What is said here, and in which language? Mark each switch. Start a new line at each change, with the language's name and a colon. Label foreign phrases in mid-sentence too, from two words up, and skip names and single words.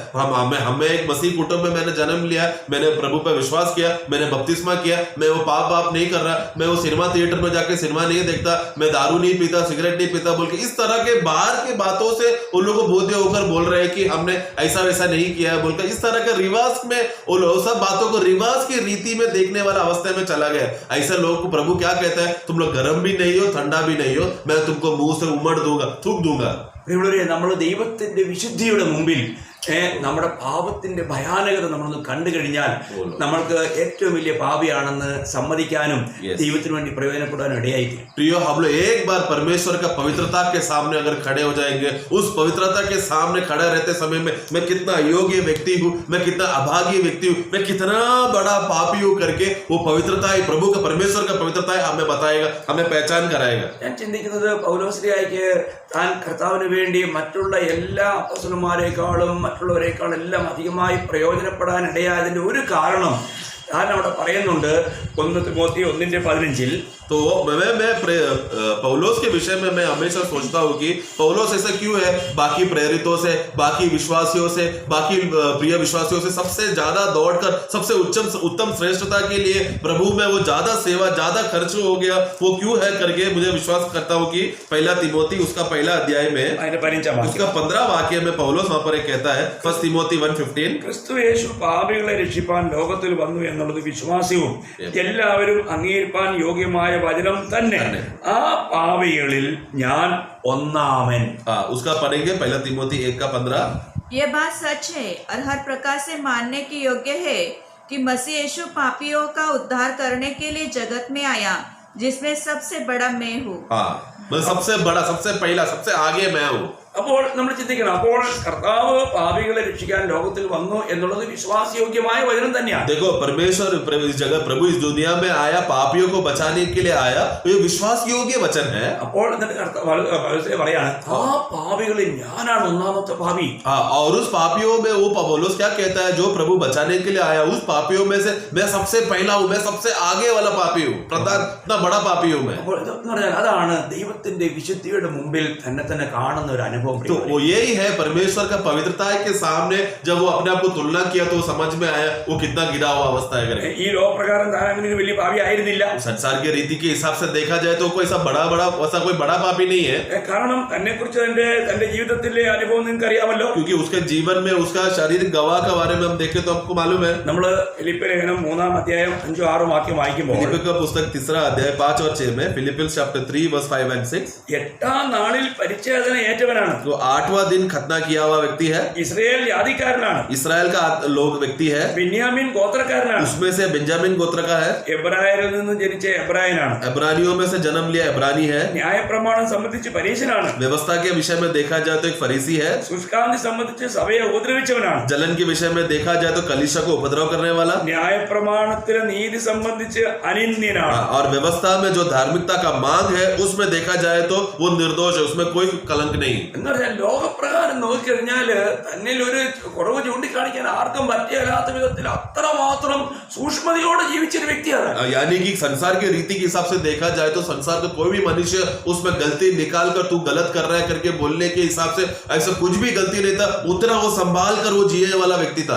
Hindi: हमें एक मसीह कुटुंब में मैंने जन्म लिया, मैंने प्रभु पर विश्वास किया, मैंने बपतिस्मा किया, मैं वो पाप नहीं कर रहा, मैं वो सिनेमा थिएटर में जाके सिनेमा नहीं देखता, मैं दारू नहीं पीता, सिगरेट नहीं पीता बोल के इस तरह के बाहर के बातों से उन लोगों को बोध्य होकर बोल रहे हैं कि हमने ऐसा वैसा नहीं किया है बोलकर इस तरह के रिवाज में वो सब बातों को रिवाज की रीति में देखने वाला अवस्था में चला गया. ऐसे लोगों को प्रभु क्या कहता है, तुम लोग गर्म भी नहीं हो, ठंडा भी नहीं हो, मैं तुमको मुंह से उमड़ दूंगा, थूक दूंगा.
Malayalam: നമ്മൾ ദൈവത്തിന്റെ വിശുദ്ധിയുടെ മുമ്പിൽ നമ്മുടെ പാപത്തിന്റെ ഭയാനകത നമ്മളൊന്ന് കണ്ടു കഴിഞ്ഞാൽ നമ്മൾക്ക് ഏറ്റവും വലിയ പാപിയാണെന്ന് സമ്മതിക്കാനും ദൈവത്തിന് വേണ്ടി പ്രയോജനപ്പെടാനും ഇടയായിരിക്കും.
Hindi: प्रियो, हम लोग एक बार परमेश्वर का पवित्रता के सामने अगर खड़े हो जाएंगे, उस पवित्रता के सामने खड़ा रहते समय में मैं कितना अयोग्य व्यक्ति हूँ, मैं कितना अभागी व्यक्ति हूँ, मैं कितना बड़ा पापी हूँ करके वो पवित्रता है, प्रभु का परमेश्वर का पवित्रता है हमें बताएगा, हमें पहचान कराएगा.
Malayalam: ഞാൻ ചിന്തിക്കുന്നത് പൗലോസ്ലീഹായ്ക്ക് താൻ കർത്താവിന് വേണ്ടി മറ്റുള്ള എല്ലാ അപ്പോസ്തലന്മാരെക്കാളും മറ്റുള്ളവരെക്കാളെല്ലാം അധികമായി പ്രയോജനപ്പെടാൻ ഇടയായതിന്റെ ഒരു കാരണം താൻ അവിടെ പറയുന്നുണ്ട്. 1 തിമോത്തി 1:15
Hindi: तो मैं पौलोस के विषय में मैं हमेशा सोचता हूँ कि पौलोस ऐसा क्यों है बाकी प्रेरितों से, बाकी विश्वासियों से, बाकी प्रिय विश्वासियों से सबसे ज्यादा दौड़कर सबसे उत्तम श्रेष्ठता के लिए प्रभु में वो ज्यादा सेवा, ज्यादा खर्च हो गया, वो क्यों है करके मुझे विश्वास करता हूँ कि 1 तिमोती उसका पहला अध्याय में उसका 15 वाक्य में पौलोस वहां पर एक कहता है 1 तिमोती 1:15
Malayalam: ക്രിസ്തു യേശു പാപികളെ രക്ഷിപ്പാൻ ലോകത്തിൽ വന്നു എന്നുള്ളത് വിശ്വാസ്യവും എല്ലാവരും അംഗീകരിപ്പാൻ യോഗ്യമായ വചനം തന്നെ. ആ പാപികളിൽ ഞാൻ ഒന്നാമൻ.
Hindi: उसका पढ़ेंगे 1 तिमोती 1:15. ये बात सच है और हर प्रकार से मानने के योग्य है कि मसीह यीशु पापियों का उद्धार करने के लिए जगत में आया, जिसमें सबसे बड़ा मैं हूँ. मैं सबसे बड़ा, सबसे पहला, सबसे आगे मैं हूँ.
Malayalam: അപ്പോൾ നമ്മൾ ചിന്തിക്കണം, അപ്പോൾ കർത്താവ് പാപികളെ രക്ഷിക്കാൻ ലോകത്തിൽ വന്നു എന്നുള്ളത് വിശ്വാസയോഗ്യമായ വചനം തന്നെയാണ്.
Hindi: देखो, परमेश्वर इस जगह प्रभु इस दुनिया में आया, पापियों को बचाने के लिए आया, ये विश्वास योग्य वचन है.
Malayalam: അപ്പോൾ എന്നിട്ട് പറയാണ്, ആ പാപികളിൽ ഞാനാണ് ഒന്നാമത്തെ പാപി.
Hindi: और उस पापियों में वो पौलुस क्या कहता है, जो प्रभु बचाने के लिए आया उस पापियों में से मैं सबसे पहला हूँ, मैं सबसे आगे वाला पापी हूँ, प्रधान इतना बड़ा पापी हूँ मैं.
Malayalam: അതാണ് ദൈവത്തിന്റെ വിശുദ്ധിയുടെ മുമ്പിൽ തന്നെ കാണുന്ന ഒരു അനുഭവം.
Hindi: तो वो यही है परमेश्वर का पवित्रता के सामने जब वो अपने आप को तुलना किया तो समझ में आया वो कितना गिरा हुआ अवस्था है.
Malayalam: ഈ ലോകപ്രകാരം താൻ വലിയ പാപി ആയിരുന്നില്ല.
Hindi: संसार के रीति के हिसाब से देखा जाए तो कोई ऐसा कोई बड़ा पापी नहीं है.
Malayalam: കാരണം തന്നെ കുറിച്ച് തന്റെ ജീവിതത്തിലെ അനുഭവം നിങ്ങൾക്ക് അറിയാമല്ലോ.
Hindi: क्योंकि उसके जीवन में उसका शारीरिक गवाह के बारे में हम देखें तो आपको मालूम है.
Malayalam: നമ്മള് ഫിലിപ്പിയ ലേഖനം 3-ാം അധ്യായം 5-6 വാക്യം വായിക്കുമ്പോൾ
Hindi: फिलिप्पियों का पुस्तक 3 अध्याय 5 और 6 में
English: Philippians chapter 3 verse 5 and 6
Malayalam: 8-ാം നാളിൽ പരിച്ഛേദന ഏറ്റവനാണ്.
Hindi: तो 8वां दिन खतना किया हुआ व्यक्ति है.
Malayalam: ഇസ്രായേൽ ജാതിക്കാരനാണ്.
Hindi: इस्राएल का लोग व्यक्ति है.
Malayalam: ബെന്യാമിൻ ഗോത്രക്കാരനാണ്.
Hindi: उसमें से बेंजामिन गोत्र का है.
Malayalam: എബ്രായരിൽ നിന്ന് ജനിച്ച എബ്രായനാണ്.
Hindi: इब्रानियों में से जन्म लिया इब्रानी है.
Malayalam: ന്യായപ്രമാണം സംബന്ധിച്ച് പരീശനാണ്.
Hindi: व्यवस्था के विषय में देखा जाए तो एक फरीसी है.
Malayalam: ശുഷ്കാന്തി സംബന്ധിച്ച് സഭയെ ഉപദ്രവിച്ചവനാണ്.
Hindi: जलन के विषय में देखा जाए तो कलीसिया को उपद्रव करने वाला.
Malayalam: ന്യായപ്രമാണത്തിലെ നീതി സംബന്ധിച്ച് അനിന്ദ്യനാണ്.
Hindi: और व्यवस्था में जो धार्मिकता का मांग है उसमें देखा जाए तो वो निर्दोष है, उसमें कोई कलंक नहीं.
Malayalam: എന്ന് പറഞ്ഞാൽ ലോകപ്രകാരം നോക്കിക്കഴിഞ്ഞാല് തന്നിൽ ഒരു കുറവ് ചൂണ്ടിക്കാണിക്കാൻ ആർക്കും പറ്റിയല്ലാത്ത വിധത്തിൽ അത്രമാത്രം സൂക്ഷ്മതയോടെ ജീവിച്ചൊരു വ്യക്തിയാണ്.
Hindi: यानी कि संसार के रीति के हिसाब से देखा जाए तो संसार का कोई भी मनुष्य उसमें गलती निकाल कर तू गलत कर रहा है करके बोलने के हिसाब से ऐसा कुछ भी गलती नहीं था, उतना वो संभाल कर वो जीने वाला व्यक्ति था.